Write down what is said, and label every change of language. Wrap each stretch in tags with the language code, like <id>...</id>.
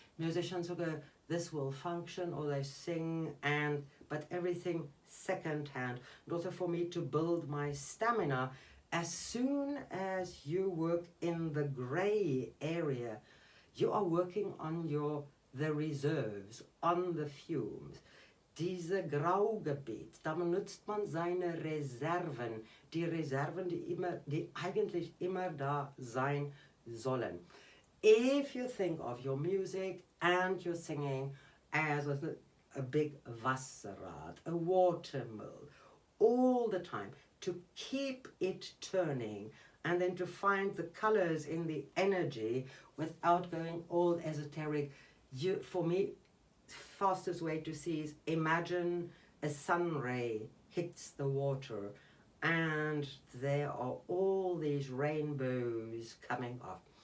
<en>Musicians who go, this will function, or they sing, but everything secondhand. And also for me to build my stamina, as soon as you work in the gray area, you are working on the reserves, on the fumes.</en> <de>Diese Graugebiet, da benutzt man seine Reserven, die Reserven, die eigentlich immer da sein sollen.</de> <en>If you think of your music and your singing as a big Wasserrad, a water mill, all the time, to keep it turning and then to find the colors in the energy without going all esoteric, for me, fastest way to see is imagine a sun ray hits the water and there are all these rainbows coming off.</en>